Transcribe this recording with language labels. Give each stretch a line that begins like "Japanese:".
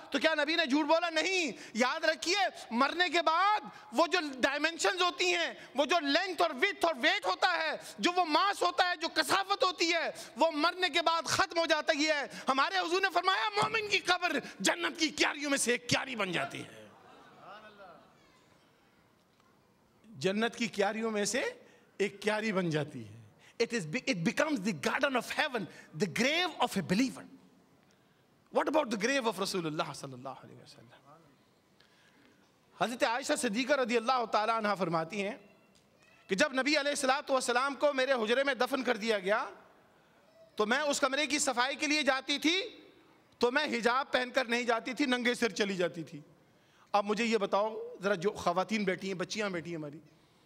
Urdu: تو کیا نبی نے جھوٹ بولا؟ نہیں. یاد رکھیے مرنے کے بعد وہ جو ڈائمنشنز ہوتی ہیں, وہ جو لینتھ اور ویڈتھ اور ویٹ ہوتا ہے, جو وہ ماس ہوتا ہے, جو کثافت ہوتی ہے, وہ مرنے کے بعد ختم ہو جاتا ہی ہے. ہمارے حضور نے فرمایا مومن کی قبر جنت کی کیاریوں میں سے ایک کیاری بن جاتی ہے. جنت کی کیاریوں میں سے ایک کیاری بن جاتی ہے.
English: It becomes the garden of heaven, the grave of a believer. What about the grave of Rasulullah sallallahu alaihi wasallam?
Urdu: حضرت عائشہ صدیقہ رضی اللہ تعالیٰ عنہ فرماتی ہیں کہ جب نبی علیہ الصلوۃ والسلام کو میرے حجرے میں دفن کر دیا گیا تو میں اس کمرے کی صفائی کے لیے جاتی تھی تو میں حجاب پہن کر نہیں جاتی تھی, ننگے سر چلی جاتی تھی. اب مجھے یہ بتاؤ ذرا, جو خواتین بیٹھی ہیں, بچیاں بیٹھی ہیں ہماری,